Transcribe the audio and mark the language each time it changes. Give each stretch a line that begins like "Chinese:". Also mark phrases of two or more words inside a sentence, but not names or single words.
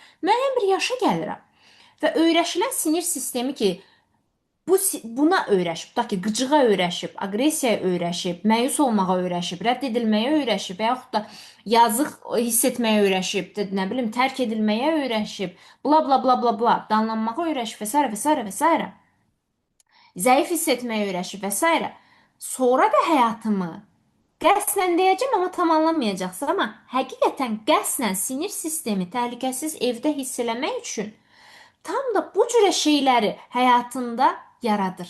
Azerbaijani: Müəyyən bir yaşa gəlirəm. Və öyrəşilən sinir sistemi ki, buna öyrəşib, tutaq ki, qıcığa öyrəşib, aqressiyaya öyrəşib, məyus olmağa öyrəşib, rədd edilməyə öyrəşib, və yaxud da yazıq hiss etməyə öyrəşib, nə bilim, tərk edilməyə öyrəşib, bla bla bla bla bla, danlanmağa öyrəşib və s. və s. və s. Zəif hiss etməyə öyrəşib və s. Sonra da həyatımı qəsdən deyəcəm, amma tamamlamayacaqsın, amma həqiqətən qəsdən sinir sistemi təhlükəsiz evdə hiss eləmək üçün tam da bu cürə şeyləri həyatında yaradır.